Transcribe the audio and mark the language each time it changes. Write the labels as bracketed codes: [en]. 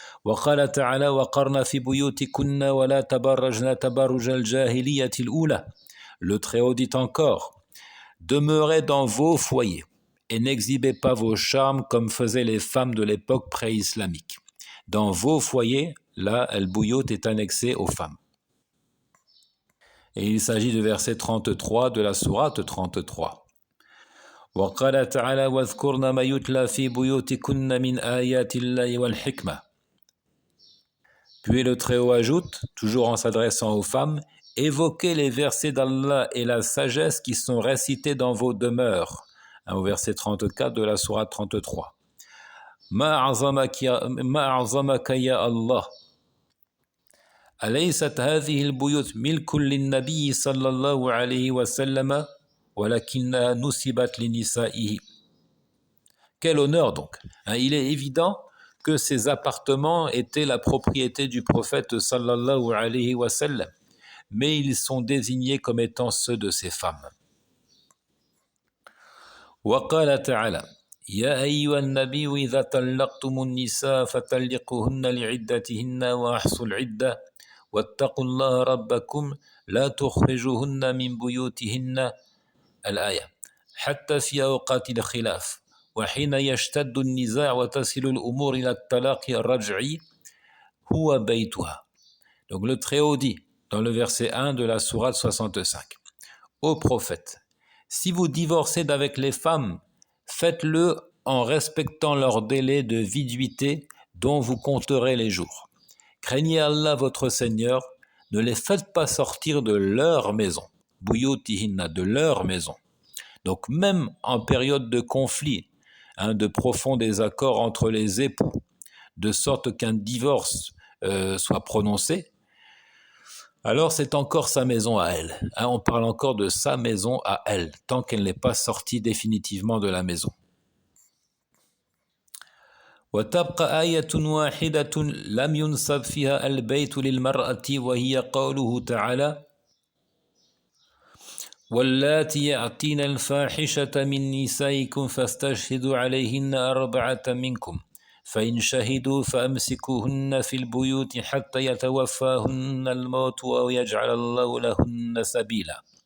[ar] وقال تعالى وقرن في بيوتكن ولا تبرجن تبرج الجاهلية الأولى. [fr] Le Très-Haut dit encore, demeurez dans vos foyers et n'exhibez pas vos charmes comme faisaient les femmes de l'époque pré-islamique. Dans vos foyers, là, al-buyut est annexé aux femmes. Et il s'agit du verset 33 de la sourate 33. [ar] وقال تعالى واذكرن ما يتلى في بيوتكن من آيات الله والحكمة. [fr] Puis le Très-Haut ajoute, toujours en s'adressant aux femmes, évoquez les versets d'Allah et la sagesse qui sont récités dans vos demeures. Au verset 34 de la sourate 33. [ar] ما أعظمك يا الله أليست هذه البيوت ملك للنبي صلى الله عليه وسلم ولكنها نسبت لنسائه. [fr] Quel honneur donc. Il est évident que ces appartements étaient la propriété du prophète sallallahu alayhi wa sallam, mais ils sont désignés comme étant ceux de ses femmes. [ar] وقال تعالى يا أيها النبي إذا طلقتم النساء فطلقوهن لعدتهن وأحصوا العدة واتقوا الله ربكم لا تخرجوهن من بيوتهن الآية حتى في أوقات الخلاف وحين يشتد النزاع وتصل الأمور إلى الطلاق الرجعي هو بيتها. [fr] Donc le Très-Haut dit dans le verset 1 de la sourate 65: Ô prophète, si vous divorcez d'avec les femmes, faites-le en respectant leur délai de viduité dont vous compterez les jours. Craignez Allah votre Seigneur, ne les faites pas sortir de leur maison, buyutihinna, de leur maison. Donc même en période de conflit, de profonds désaccords entre les époux, de sorte qu'un divorce soit prononcé, alors c'est encore sa maison à elle. On parle encore de sa maison à elle, tant qu'elle n'est pas sortie définitivement de la maison. [ar] وتبقى آية واحدة لم ينسب فيها البيت للمرأة وهي قوله تعالى واللاتي يأتين الفاحشة من نسائكم فاستشهدوا عليهن 4 منكم فإن شهدوا فأمسكوهن في البيوت حتى يتوفاهن الموت أو يجعل الله لهن سبيلا.